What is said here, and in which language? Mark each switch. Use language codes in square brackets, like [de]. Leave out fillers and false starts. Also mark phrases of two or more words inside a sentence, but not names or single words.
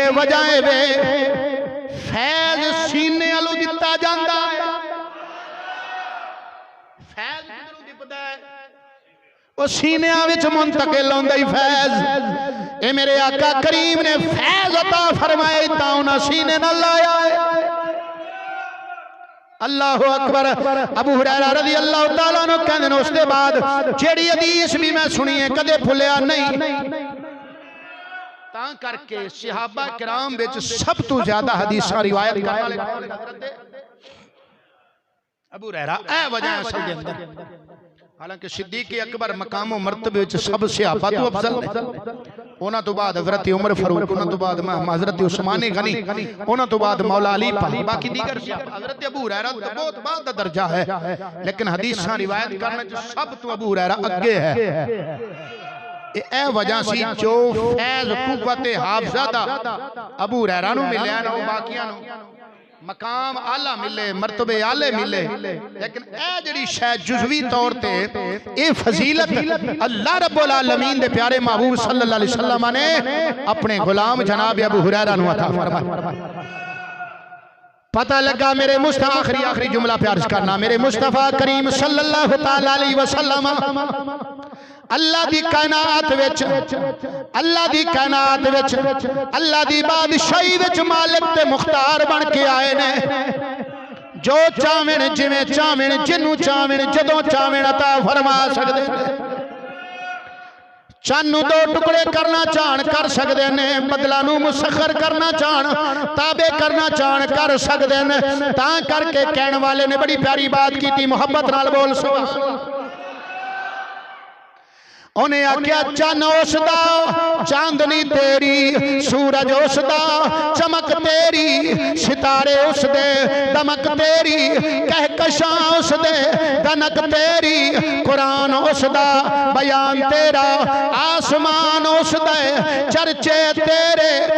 [pa] وجہ وے فیض سینے والوں دتا جاندا ہے. فیض کدھروں دپدا ہے? وہ سینیا وچ منتقل ہوندا ہی فیض. اے میرے آقا کریم نے فیض عطا فرمایا تا انہاں سینے نال لایا ہے. [ar] الله أكبر. [pa] ابو ہریرہ [ar] رضي الله تعالى عنه [pa] کہندے نے اس کے بعد جیہڑی حدیث بھی میں سنی ہے کدے بھلیا نہیں. تاں کرکے صحابہ کرام وچ سب تو زیادہ حدیثاں روایت کرنے والے حضرت ابو ہریرہ. اے وجہ اصل دے اندر حالانکہ صدیق اکبر مقام اور مرتبے وچ سب صحابہ تو افضل نے. انہاں تو بعد حضرت عمر فاروق، انہاں تو بعد حضرت عثمان غنی، انہاں تو بعد مولا علی پاک، باقی دیگر صحابہ. حضرت ابو ہریرہ تو بہت بعد دا درجہ ہے، لیکن حدیثاں روایت کرنے چ سب تو ابو ہریرہ اگے ہے. اے وجہ سی جو فیض قوت حافظہ دا ابو ہریرہ نوں ملیا نا او باقیاں نوں مقام آلا ملے، مرتبے آلے ملے. لیکن اے جڑی شاید جزوی طور تے اے فضیلت [ar] الله رب العالمين [pa] دے پیارے محبوب [ar] صلى الله عليه وسلم [pa] نے اپنے غلام جناب ابو ہریرہ نوں عطا فرمایا. پتا لگا میرے مصطفیٰ آخری جملہ پیار کرنا، میرے مصطفیٰ کریم [ar] صلى الله تعالى عليه وسلم [pa] اللہ دی کائنات وچ، اللہ دی کائنات وچ، اللہ دی بادشاہی وچ مالک تے مختار بن کے آئے نے. جو چاہویں جویں چاہویں جنوں چاہویں جدوں چاہویں عطا فرما سکدے نے. چانو دو ٹکڑے کرنا چاہن کر سکتے ہیں، بدلا نو مسخر کرنا چاہن تابع کرنا چاہن کر سکتے ہیں. تاں کرکے کہنے والے نے بڑی پیاری بات کی تھی, محبت نال بول [ar] سبحان الله. [pa] انہیں آکھیا چن اس دا چاندنی تیری، سورج اس دا چمک تیری، ستارے اس دے دمک تیری، کہکشاں اس دے دنک تیری، قرآن اس دا بیان تیرا، آسمان اس دے چرچے تیرے,